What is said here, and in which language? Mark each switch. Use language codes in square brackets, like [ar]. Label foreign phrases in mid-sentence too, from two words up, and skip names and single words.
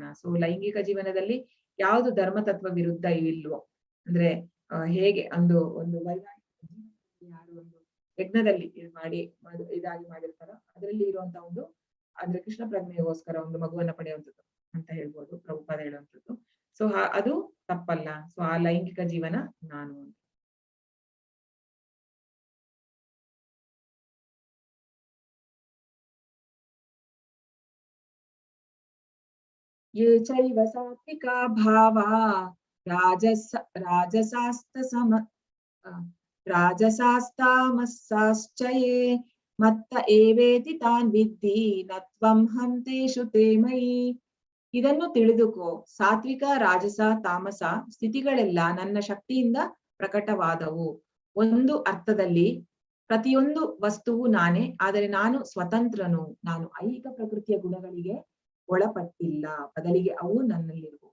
[kn] ಸೊ ಲೈಂಗಿಕ ಜೀವನದಲ್ಲಿ ಯಾವುದು ಧರ್ಮ ತತ್ವ ವಿರುದ್ಧ ಇಲ್ವೋ, ಅಂದ್ರೆ ಹೇಗೆ ಒಂದು ವೈವಾಹಿಕ ಯಾರು ಒಂದು ಯಜ್ಞದಲ್ಲಿ ಇದಾಗಿ ಮಾಡಿರ್ತಾರೋ ಅದರಲ್ಲಿ ಇರುವಂತ ಒಂದು ಅಂದ್ರೆ ಕೃಷ್ಣ ಪ್ರಜ್ಞೆಗೋಸ್ಕರ ಒಂದು ಮಗುವನ್ನ ಪಡೆಯುವಂಥದ್ದು ಅಂತ ಹೇಳ್ಬೋದು ಪ್ರಭುಪಾದ ಹೇಳುವಂಥದ್ದು. ಸೊ ಅದು ತಪ್ಪಲ್ಲ. ಸೊ ಆ ಲೈಂಗಿಕ ಜೀವನ ನಾನು. [sa] ये चैव सात्विका भावा राजसास्तामसाश्चये मत्त एवेति तान् विद्धि न त्वं हन्तेषु ते मयि. [kn] ಇದನ್ನು ತಿಳಿದುಕೋ, ಸಾತ್ವಿಕ ರಾಜಸ ತಾಮಸ ಸ್ಥಿತಿಗಳೆಲ್ಲ ನನ್ನ ಶಕ್ತಿಯಿಂದ ಪ್ರಕಟವಾದವು. ಒಂದು ಅರ್ಥದಲ್ಲಿ ಪ್ರತಿಯೊಂದು ವಸ್ತುವು ನಾನೇ, ಆದರೆ ನಾನು ಸ್ವತಂತ್ರನು. ನಾನು ಐಹಿಕ ಪ್ರಕೃತಿಯ ಗುಣಗಳಿಗೆ ಒಳಪಟ್ಟಿಲ್ಲ, ಬದಲಿಗೆ ಅವು ನನ್ನಲ್ಲಿರುವು.